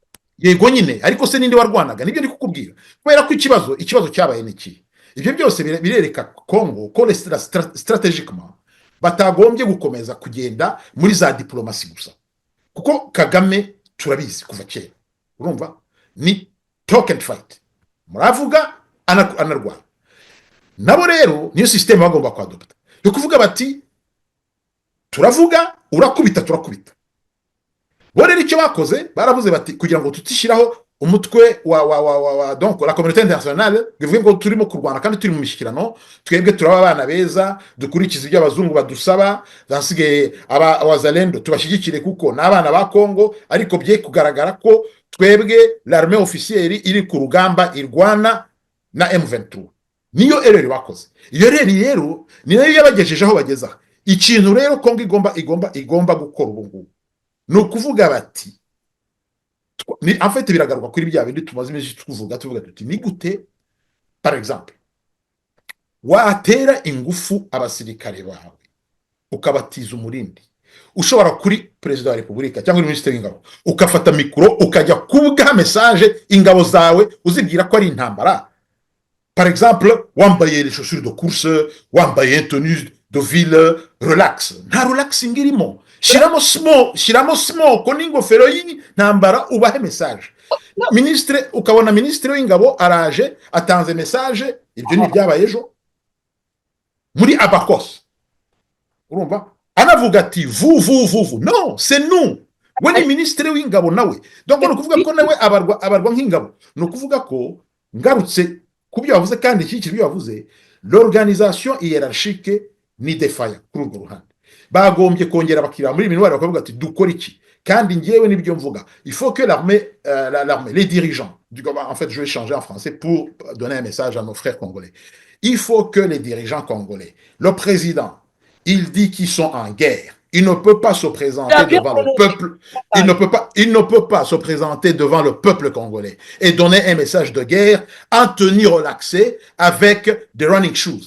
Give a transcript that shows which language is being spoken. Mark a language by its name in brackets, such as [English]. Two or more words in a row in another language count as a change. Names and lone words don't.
[Kinyarwanda] Yego nyine, ariko se ninde warwanaga? Nibyo ndi kukubwira, kubera ko ikibazo cyabaye niki. Ibyo byose birereka Kongo ko strategiquement batagombye gukomeza kugenda muri za diplomasi gusa, kuko Kagame turabizi kuva kera, urumva, ni [English] talk and fight, [Kinyarwanda] muravuga anarwana. Nabo rero niyo system bagomba kwadopta yo kuvuga bati turavuga urakubita. Bo rero icyo bakoze baravuze bati kugira ngo tutishiraho umutwe wa [French] donc la communauté internationale [Kinyarwanda] bivuye ngo turimo kurwana kandi turi mu mishyikirano, twebwe turaba abana beza dukurikiza ibyo abazungu badusaba, zasigaye abazalendo tubashyigikire kuko n'abana ba Kongo, ariko bye kugaragara ko twebwe [French] l'armée officielle [Kinyarwanda] iri ku rugamba irwana na M23. Niyo erreur bakoze. Iyo rero niyo yabagejeje aho bageza. Ikintu rero Kongo igomba gukora ubu ngubu ni ukuvuga bati [French] en fait [Kinyarwanda] biragaruka kuri bya bindi tumaze imisi tuvuga tuti ni gute [French] par exemple [Kinyarwanda] watera ingufu abasirikare bawe ukabatiza umurindi, ushobora kuri president wa republika cyangwa ministre w'ingabo ukafata mikoro ukajya kuvuga message ingabo zawe uzibwira ko ari intambara. [French] Par exemple wambaye les chaussures de course, wambaye tenue de ville, relax. [Kinyarwanda] Nta relaxing irimo. Shiramo smoke n'ingofero y'intambara ubahe message. Ministre ukabona ministre w'ingabo araje atanze message, ibyo ni byabaye ejo muri Abakos, urumva, anavuga ati [French] vous non, c'est nous, [Kinyarwanda] we ni minisitiri w'ingabo nawe donc ni ukuvuga ko nawe abarwa nk'ingabo ni ukuvuga ko ngarutse ku byo bavuze kandi iki byo bavuze [French] l'organisation hiérarchique [Kinyarwanda] ni défaillant kuri urwo ruhande bagombye kongera bakira muri minwari bakavuga ati dukora iki kandi ngewe nibyo mvuga [French] il faut que l'armée les dirigeants en fait je vais changer en français pour donner un message à nos frères congolais il faut que les dirigeants congolais le président il dit qu'ils sont en guerre. Il ne peut pas se présenter devant le peuple. Il ne peut pas se présenter devant le peuple congolais et donner un message de guerre en tenue relaxée avec des running shoes.